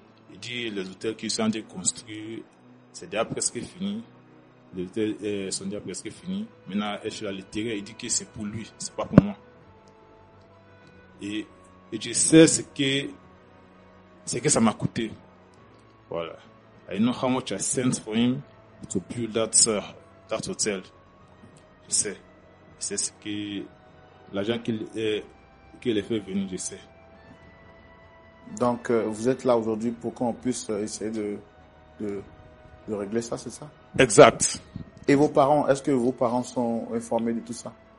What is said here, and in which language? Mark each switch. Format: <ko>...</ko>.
<fr>Il dit les hôtels qui sont déjà construits, c'est déjà presque fini. Les hôtels sont déjà presque finis. Maintenant, le terrain, il dit que c'est pour lui, c'est pas pour moi. Et je sais ce que ça m'a coûté. Voilà.</fr> <en>I know how much I sent for him to build that hotel.</en> <fr>Je sais. C'est ce que l'argent qu'il a fait venir, je sais. Donc, vous êtes là aujourd'hui pour qu'on puisse essayer de régler ça, c'est ça? Exact. Et vos parents, est-ce que vos parents sont informés de tout ça?</fr>